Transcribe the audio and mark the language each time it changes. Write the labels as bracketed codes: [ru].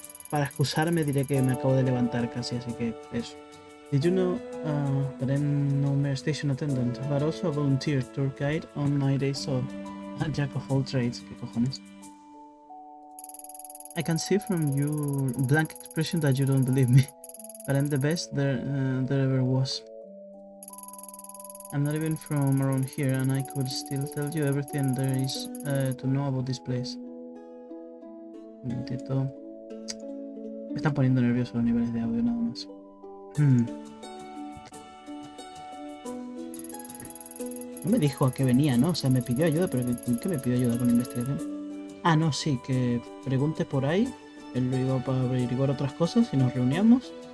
[es] Para excusarme diré que me acabo de levantar casi, así que eso. [en] Did you know that I'm no mere station attendant, but also a volunteer tour guide on my days off? A jack of all trades, [es] ¿qué cojones? [en] I can see from your blank expression that you don't believe me, but I'm the best there ever was. I'm not even from around here, and I could still tell you everything there is to know about this place. [es] Un momentito. Me están poniendo nervioso los niveles de audio nada más. No me dijo a qué venía, ¿no? O sea, me pidió ayuda, pero ¿qué me pidió ayuda con la investigación? Ah, no, sí, que pregunte por ahí. Él lo iba para averiguar otras cosas y nos reuníamos.